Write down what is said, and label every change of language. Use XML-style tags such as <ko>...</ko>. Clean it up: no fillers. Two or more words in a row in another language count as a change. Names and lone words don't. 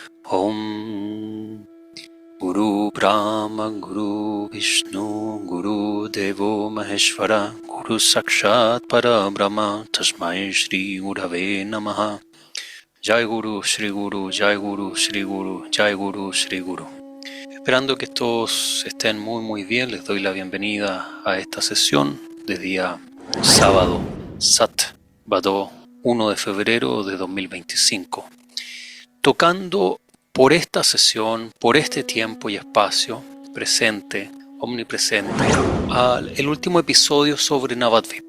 <sa>Om Guru Brahma Guru Vishnu Guru Devo Maheshwara Guru Sakshat Parabrahma Tasmai Shri Gurave Namaha. Jai Guru Shri Guru, Jai Guru Shri Guru, Jai Guru Shri Guru.</sa> <es>Esperando que todos estén muy bien, les doy la bienvenida a esta sesión de día sábado, Sat Vadó 1 de febrero de 2025. Tocando por esta sesión, por este tiempo y espacio, presente, omnipresente, el último episodio sobre Navadvip.</es>